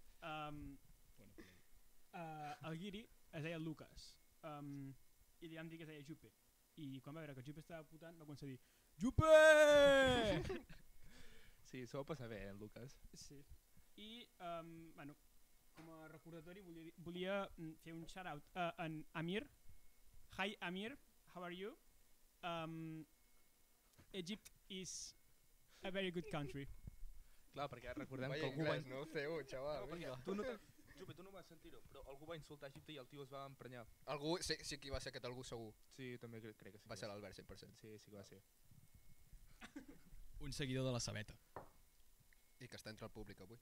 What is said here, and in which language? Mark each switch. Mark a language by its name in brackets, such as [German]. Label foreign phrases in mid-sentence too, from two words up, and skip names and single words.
[Catalan] El guiri es deia Lucas i li vam dir que es deia Jupe. I quan va veure que el Jupe estava putant va començar a dir Jupe! Sí, s'ho va passar bé, en Lucas. Sí. I, bueno, com a recordatori volia fer un shout-out a en Amir. [English] Hi Amir, how are you? Egypt is a very good country. [Catalan] Clar, perquè recordem que Vaya algú va... inglès, no? C1, xaval. Jupe, tu no vas sentir-ho, però algú va insultar Egipte i el tio es va emprenyar. Algú, sí que va ser aquest algú segur. Sí, també crec que sí. Va ser l'Albert, 100%. Sí, sí que va ser. Un seguidor de la Cebeta. I que està entre el públic avui.